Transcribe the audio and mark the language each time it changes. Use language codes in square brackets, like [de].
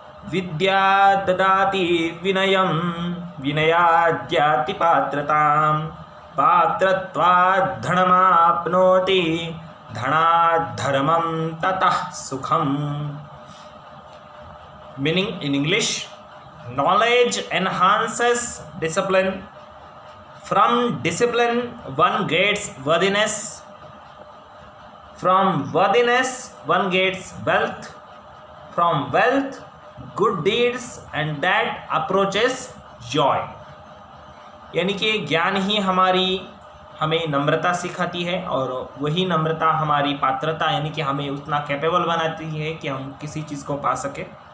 [sa] विद्या ददाति विनयं विनयाद्याति पात्रतां पात्रत्वात् धनमाप्नोति धनात् धर्मं ततः सुखम्। [en] Meaning in English, knowledge enhances discipline. From discipline one gets worthiness. From worthiness one gets wealth. From wealth good deeds and that approaches joy. [hi] यानी कि ज्ञान ही हमें नम्रता सिखाती है और वही नम्रता हमारी पात्रता यानी कि हमें उतना कैपेबल बनाती है कि हम किसी चीज़ को पा सके।